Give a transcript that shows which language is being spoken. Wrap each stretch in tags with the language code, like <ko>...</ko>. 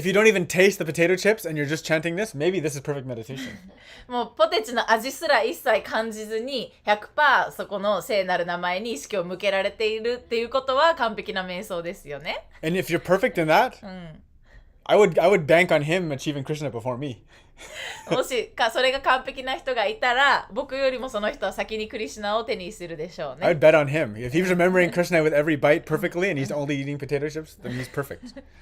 <en>If you don't even taste the potato chips and you're just chanting this, maybe this is perfect meditation.</en> <ja>もうポテチの味すら一切感じずに 100% そこの聖なる名前に意識を向けられているっていうことは完璧な瞑想ですよね。</ja> <en>And if you're perfect in that, I would bank on him achieving Krishna before me.</en> <ja>もしそれが完璧な人がいたら僕よりもその人は先にクリシュナを手にするでしょう</ja> <en>I</en> <ja>ね。</ja> <en>would bet on him. If he was remembering Krishna with every bite perfectly and he's only eating potato chips, then he's perfect.</en>